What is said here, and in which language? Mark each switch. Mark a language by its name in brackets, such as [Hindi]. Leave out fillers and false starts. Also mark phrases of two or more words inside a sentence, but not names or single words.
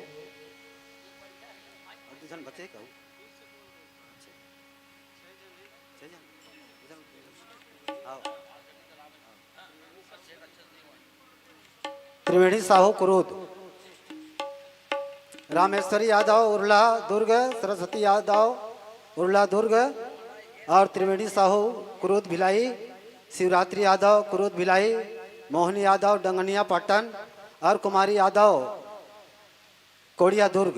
[Hindi] त्रिवेणी साहू कुरूद, रामेश्वरी यादव उर्ला दुर्ग, सरस्वती यादव उर्ला दुर्ग और त्रिवेणी साहू कुरूद भिलाई, शिवरात्रि यादव कुरूद भिलाई, मोहनी यादव डंगनिया पाटन और कुमारी यादव कोड़िया दुर्ग।